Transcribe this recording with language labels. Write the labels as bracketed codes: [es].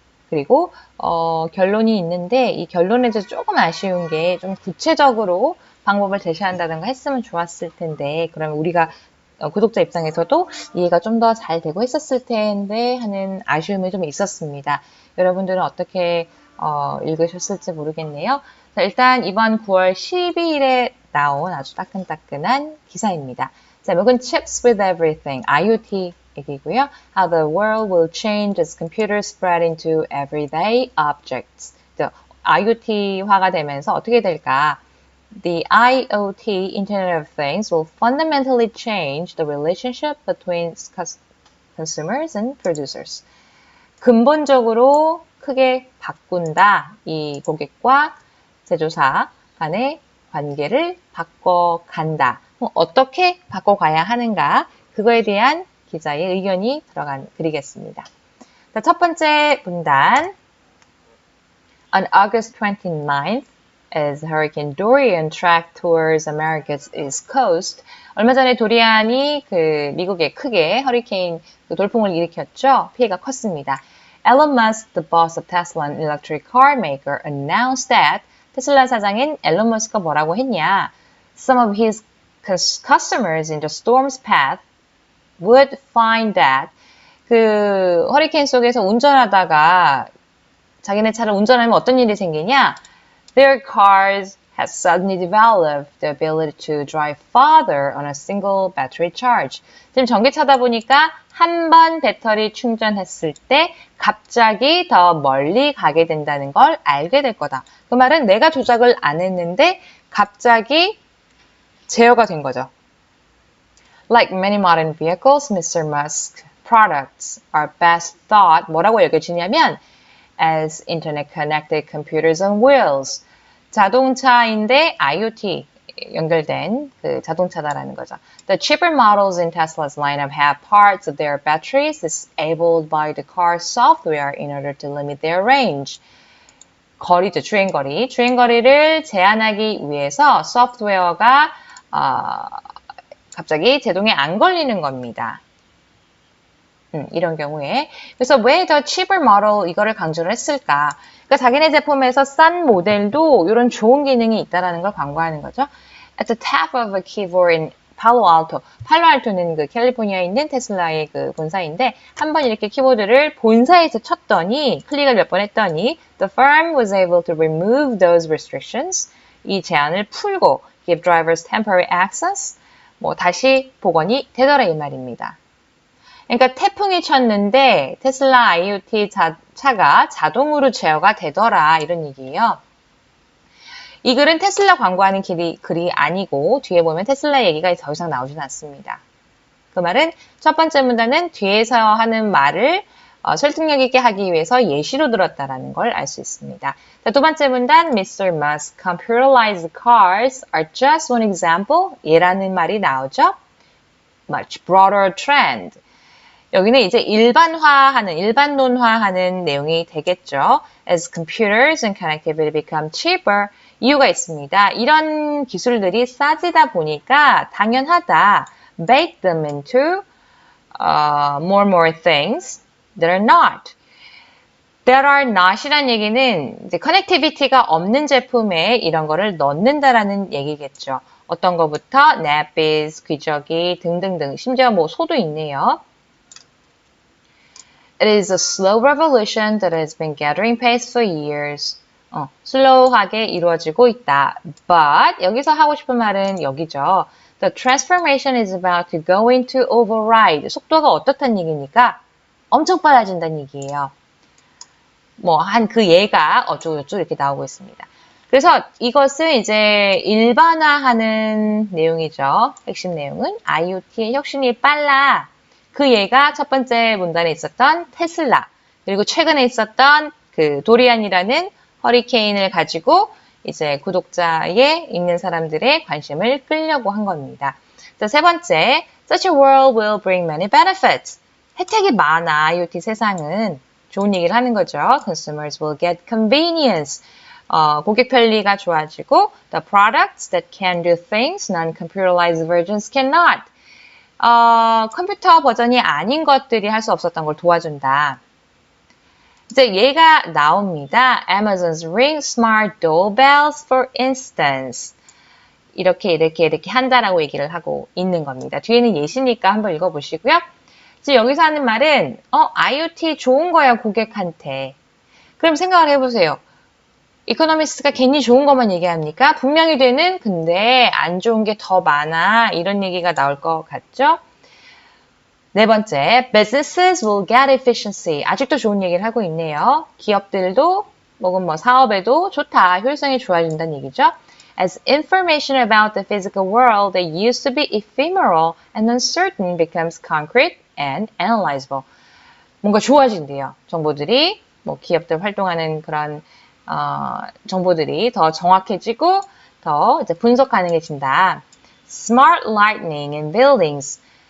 [ko] 그리고 결론이 있는데 이 결론에서 조금 아쉬운 게 좀 구체적으로 방법을 제시한다든가 했으면 좋았을 텐데 그러면 우리가 구독자 입장에서도 이해가 좀 더 잘 되고 했었을 텐데 하는 아쉬움이 좀 있었습니다. 여러분들은 어떻게 읽으셨을지 모르겠네요. 자, 일단 이번 9월 12일에 나온 아주 따끈따끈한 기사입니다. 제목은 [en] Chips with Everything, [ko] IoT 얘기고요. [en] How the world will change as computers spread into everyday objects. [ko] IoT화가 되면서 어떻게 될까? [en] The IoT, Internet of Things, will fundamentally change the relationship between consumers and producers. [ko] 근본적으로 크게 바꾼다. 이 고객과 제조사 간의 관계를 바꿔간다. 어떻게 바꿔가야 하는가? 그거에 대한 기자의 의견이 들어간 글이겠습니다. 첫 번째 문단. [en] On August 29th, as Hurricane Dorian tracked towards America's East Coast, [ko] 얼마 전에 도리안이 미국에 크게 허리케인 돌풍을 일으켰죠. 피해가 컸습니다. [en] Elon Musk, the boss of Tesla, an electric car maker, announced that [ko] 테슬라 사장인 앨런 머스크가 뭐라고 했냐? [en] Some of his customers in the storm's path would find that [ko] 허리케인 속에서 운전하다가 자기네 차를 운전하면 어떤 일이 생기냐? [en] Their cars had suddenly developed the ability to drive farther on a single battery charge. [ko] 지금 전기차다 보니까 한 번 배터리 충전했을 때 갑자기 더 멀리 가게 된다는 걸 알게 될 거다. 그 말은 내가 조작을 안 했는데 갑자기 제어가 된 거죠. [en] Like many modern vehicles, Mr. Musk's products are best thought [ko] 뭐라고 여겨지냐면 [en] as internet-connected computers on wheels. [ko] 자동차인데 IoT 연결된 자동차다라는 거죠. [en] The cheaper models in Tesla's lineup have parts of their batteries disabled by the car software in order to limit their range. [ko] 거리죠, 주행거리. 주행거리를 제한하기 위해서 소프트웨어가 갑자기 제동에 안 걸리는 겁니다. 이런 경우에. 그래서 왜 더 [en] cheaper model [ko] 이거를 강조를 했을까? 그러니까 자기네 제품에서 싼 모델도 이런 좋은 기능이 있다는 걸 광고하는 거죠. [en] At the tap of a keyboard in Palo Alto. [ko] 팔로알토는 캘리포니아에 있는 테슬라의 본사인데 한번 이렇게 키보드를 본사에서 쳤더니 클릭을 몇 번 했더니 [en] the firm was able to remove those restrictions. [ko] 이 제한을 풀고 [en] give drivers temporary access. [ko] 다시 복원이 되더라 이 말입니다. 그러니까 태풍이 쳤는데 테슬라 IoT 차가 자동으로 제어가 되더라 이런 얘기예요. 이 글은 테슬라 광고하는 글이 아니고 뒤에 보면 테슬라 얘기가 더 이상 나오진 않습니다. 그 말은 첫 번째 문단은 뒤에서 하는 말을 설득력 있게 하기 위해서 예시로 들었다라는 걸 알 수 있습니다. 자, 두 번째 문단 Mr. [en] Musk, computerized cars are just one example. [ko] 얘라는 말이 나오죠. [en] Much broader trend. [ko] 여기는 이제 일반론화하는 내용이 되겠죠. [en] As computers and connectivity become cheaper, [ko] 이유가 있습니다. 이런 기술들이 싸지다 보니까 당연하다. [en] Bake them into more things that are not. That are not [ko] 이란 얘기는 이제 커넥티비티가 없는 제품에 이런 거를 넣는다라는 얘기겠죠. 어떤 거부터 nappies, 귀저귀 등등등 심지어 소도 있네요. [en] It is a slow revolution that has been gathering pace for years. [ko] 슬로우하게 이루어지고 있다. But 여기서 하고 싶은 말은 여기죠. [en] The transformation is about to go into override. [ko] 속도가 어떻다는 얘기니까 엄청 빨라진다는 얘기예요. 얘가 어쩌고저쩌고 이렇게 나오고 있습니다. 그래서 이것은 이제 일반화하는 내용이죠. 핵심 내용은 IoT의 혁신이 빨라. 그 얘가 첫 번째 문단에 있었던 테슬라, 그리고 최근에 있었던 도리안이라는 허리케인을 가지고 이제 구독자에 있는 사람들의 관심을 끌려고 한 겁니다. 자, 세 번째, [en] such a world will bring many benefits. [ko] 혜택이 많아. IoT 세상은. 좋은 얘기를 하는 거죠. [en] Consumers will get convenience. [ko] 고객 편리가 좋아지고 [en] the products that can do things non-computerized versions cannot. [ko] 컴퓨터 버전이 아닌 것들이 할 수 없었던 걸 도와준다. 이제 얘가 나옵니다. [en] Amazon's Ring Smart Doorbells, for instance. [ko] 이렇게 한다라고 얘기를 하고 있는 겁니다. 뒤에는 예시니까 한번 읽어보시고요. 지금 여기서 하는 말은 IoT 좋은 거야 고객한테. 그럼 생각을 해보세요. 이코노미스트가 괜히 좋은 것만 얘기합니까? 분명히 되는 근데 안 좋은 게 더 많아. 이런 얘기가 나올 것 같죠? 네 번째, [en] businesses will get efficiency. [ko] 아직도 좋은 얘기를 하고 있네요. 기업들도 혹은 사업에도 좋다. 효율성이 좋아진다는 얘기죠. [en] As information about the physical world that used to be ephemeral and uncertain becomes concrete and analyzable. [ko] 뭔가 좋아진대요. 정보들이 기업들 활동하는 그런 정보들이 더 정확해지고 더 이제 분석 가능해진다. [en] Smart lighting in buildings.